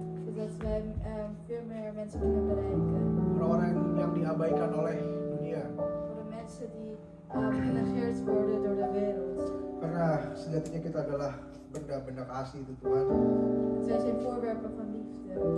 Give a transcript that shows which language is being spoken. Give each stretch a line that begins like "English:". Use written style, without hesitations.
Dutch: Zodat wij veel meer mensen kunnen bereiken.
Indonesian: orang-orang yang diabaikan oleh dunia.
Dutch: Voor de mensen die genegeerd worden door de wereld.
Indonesian: Karena sejatinya kita adalah benda-benda kasih itu Tuhan.
Dutch: Want wij zijn voorwerpen van liefde.